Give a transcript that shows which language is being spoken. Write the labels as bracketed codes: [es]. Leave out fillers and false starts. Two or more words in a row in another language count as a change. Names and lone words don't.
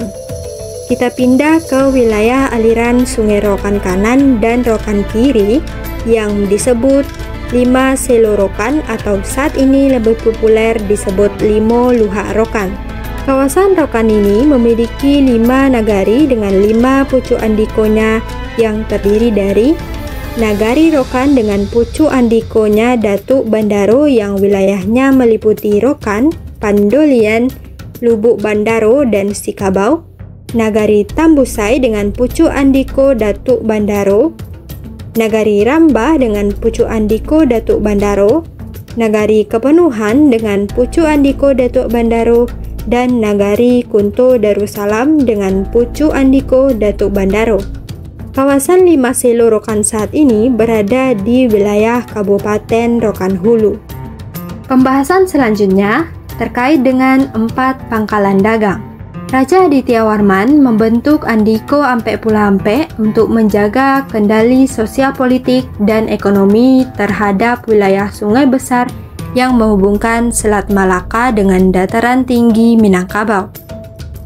[id] Kita pindah ke wilayah aliran Sungai Rokan Kanan dan Rokan Kiri yang disebut Lima Selo Rokan atau saat ini lebih populer disebut Limo Luhak Rokan. Kawasan Rokan ini memiliki 5 nagari dengan 5 pucuk andikonya yang terdiri dari Nagari Rokan dengan pucuk andikonya Datuk Bandaro yang wilayahnya meliputi Rokan, Pandolian, Lubuk Bandaro, dan Sikabau. Nagari Tambusai dengan pucuk andiko Datuk Bandaro. Nagari Rambah dengan pucuk andiko Datuk Bandaro. Nagari Kepenuhan dengan pucuk andiko Datuk Bandaro. Dan Nagari Kunto Darussalam dengan pucuk andiko Datuk Bandaro. Kawasan Lima Selo Rokan saat ini berada di wilayah Kabupaten Rokan Hulu. Pembahasan selanjutnya terkait dengan 4 pangkalan dagang. Raja Aditya Warman membentuk Andiko Ampek Pulau Ampek untuk menjaga kendali sosial politik dan ekonomi terhadap wilayah sungai besar yang menghubungkan Selat Malaka dengan dataran tinggi Minangkabau.